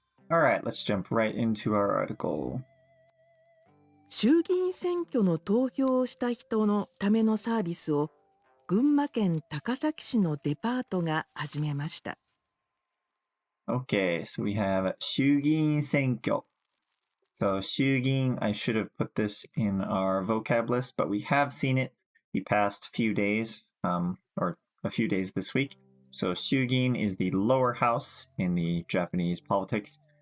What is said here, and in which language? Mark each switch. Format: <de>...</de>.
<en>All right, let's jump right into our article.</en> <ja>衆議院選挙の投票をした人のためのサービスを群馬県高崎市のデパートが始めました。</ja> <en>Okay, so we have 衆議院選挙. So 衆議院, I should have put this in our vocab list, but we have seen it the past few days, or a few days this week. So 衆議院 is the lower house in the Japanese politics.</en>